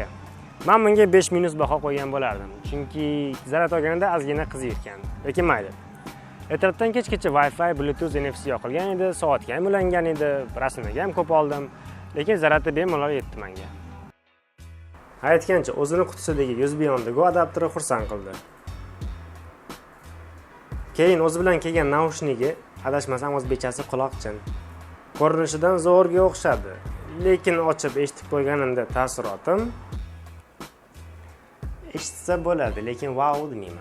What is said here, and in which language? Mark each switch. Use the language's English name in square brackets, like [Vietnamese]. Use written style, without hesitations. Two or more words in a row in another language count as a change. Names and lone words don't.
[Uzbek] Men bunga 5- baho qo'ygan bo'lardim, chunki zarar olganida ozgina qiziyotgan. Lekin mayli. Ertalabdan kechgacha Wi-Fi, Bluetooth, NFC yoqilgan edi, soatga ham ulangan edi, rasmga ham ko'p oldim, lekin zarati bemalol yetdi menga. Aytgancha, o'zini qutisidagi USB [English] on the go [Uzbek] adapteri xursand qildi. Keyin o'zi bilan kelgan naushnigi, adashmasam o'zbekchasi quloqchin. Ko'rinishidan zo'rga o'xshadi, lekin ochib eshitib qo'yganimda taassurotim eshitsa bo'ladi, lekin wow demayman.